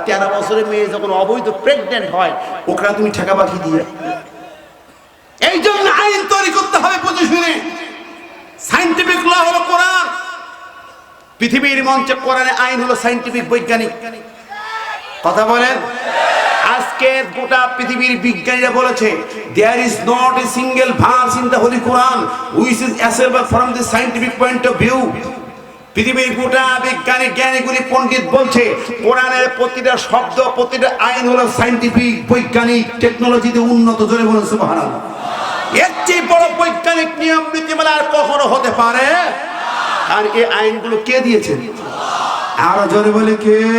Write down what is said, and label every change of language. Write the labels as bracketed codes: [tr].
[bn] 13 বছরের মেয়ে যখন অবৈধ প্রেগনেন্ট হয়, ওখানে তুমি ঠেকাবা কি দিয়ে? এই জন্য আইন তৈরি করতে হবে বুঝে শুনে। সায়েন্টিফিক ল হলো কোরআন, পৃথিবীর মঞ্চে কোরআনের আইন হলো সায়েন্টিফিক, বৈজ্ঞানিক। কথা বলেন। আজকে গোটা পৃথিবীর বিজ্ঞানীরা বলেছে, [en] there is not a single verse in the holy Quran which is acceptable from the scientific point of view. [bn] পৃথিবীর গোটা বিজ্ঞানী জ্ঞানীগুলি পণ্ডিত বলছে, কোরআনের প্রতিটা শব্দ, প্রতিটা আইন হলো সায়েন্টিফিক, বৈজ্ঞানিক, টেকনোলজিতে উন্নত। জোরে বলুন সুবহানাল্লাহ। এর চেয়ে বড় বৈজ্ঞানিক নিয়ম নীতিমালা আর কখনো হতে পারে? আর এই আইনগুলো কে দিয়েছেন? আরো জোরে বলে কে?